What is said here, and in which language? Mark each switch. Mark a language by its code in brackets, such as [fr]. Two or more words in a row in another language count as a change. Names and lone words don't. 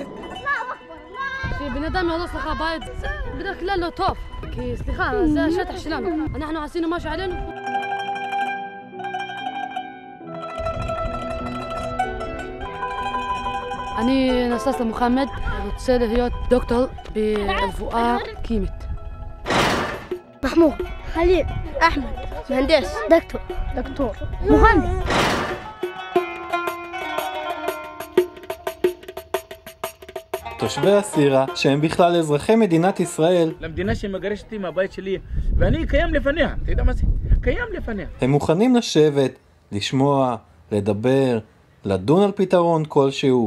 [he] שבן אדם יהרוס לך בית, זה בדרך כלל לא טוב. כי סליחה, זה השטח שלנו. אנחנו עשינו משהו עלינו. אני נססה מוחמד, רוצה להיות דוקטור ברפואה כימית. [ar] محمود خليل احمد مهندس دكتور مهندس. [he] תושבי הסירה, שהם בכלל אזרחי מדינת ישראל, למדינה שמגרשת אותי מהבית שלי, ואני קיים לפניה. אתה יודע מה זה? קיים לפניה. הם מוכנים לשבת, לשמוע, לדבר, לדון על פתרון כלשהו.